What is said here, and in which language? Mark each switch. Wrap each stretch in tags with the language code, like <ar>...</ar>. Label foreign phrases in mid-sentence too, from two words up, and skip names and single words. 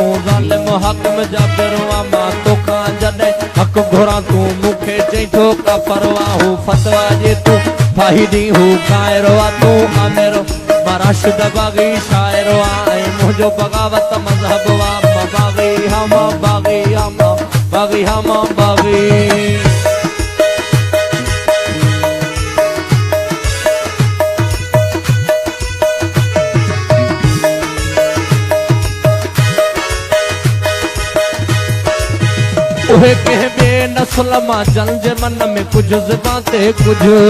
<sd>ज़ालिम हाकिम जाबिर मां तोखां जॾहिं हक़ घुरां तू मूंखे चई थो का परवाह हू फतवा जे तू फाहिदी हू काइरो तू आमिर मां राशिद बागी शायर ऐं मुंहिंजो बग़ावत मज़हब मां बागी हा मां बागी हा मां बागी हा मां बागी उहे कंहिं ॿिए नस्ल मां जन जे मन में कुझु ज़बान ते कुझु</sd>